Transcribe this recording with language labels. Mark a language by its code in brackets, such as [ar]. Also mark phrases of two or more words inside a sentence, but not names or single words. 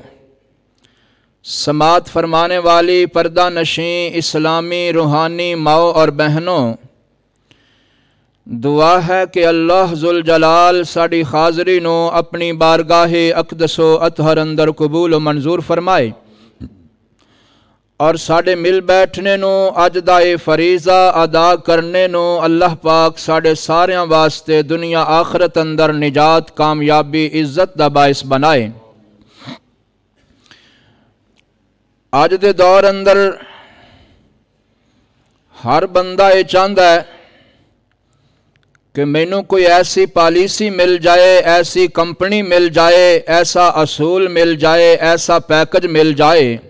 [ur] سماعت فرمانے والی پردہ نشیں اسلامی روحانی ماؤں اور بہنوں [pa] دعا ہے کہ اللہ ذوالجلال ساڑی حاضری نو اپنی بارگاہ اقدس و اطہر اندر قبول و منظور فرمائے اور ساڑے مل بیٹھنے نو اج دا فریضہ ادا کرنے نو اللہ پاک ساڑے ساریاں واسطے دنیا آخرت اندر نجات کامیابی عزت دا باعث بنائے آج دے دور اندر ہر بندہ [ur] یہ چاہتا ہے کہ [pa] مینوں کوئی ایسی پالیسی مل جائے ایسی کمپنی مل جائے ایسا اصول مل جائے ایسا پیکج مل جائے